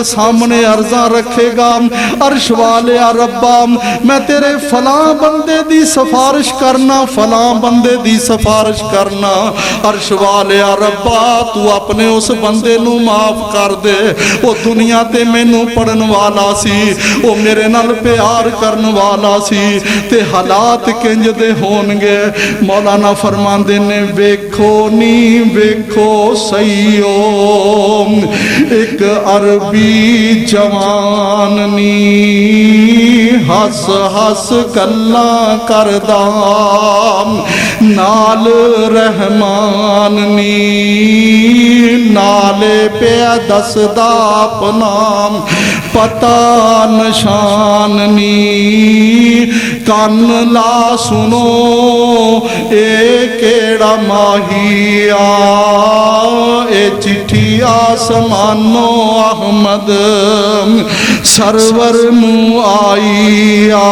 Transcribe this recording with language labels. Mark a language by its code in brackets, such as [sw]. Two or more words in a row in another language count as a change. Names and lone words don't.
[pa] سامنے عرضاں رکھے گا عرش والے ربا میں تیرے فلاں بندے دی سفارش کرنا فلاں بندے دی سفارش کرنا عرش والے ربا تو اپنے اس بندے نو معاف کر دے وہ دنیا تے میں نو پڑھن والا سی وہ میرے نال پیار کرن والا سی تے حالات کنج دے ہونگے مولانا فرمان دینے ویکھو نی ویکھو سیو ایک عربی جوان نی ہس ہس گلاں کردام نال رحمان نی نالے پہ دسدا اپنا پتا نشان نی کان لا سنو اے کیڑا ماہی اے چٹھی آسمانو احمد سرور نو آئی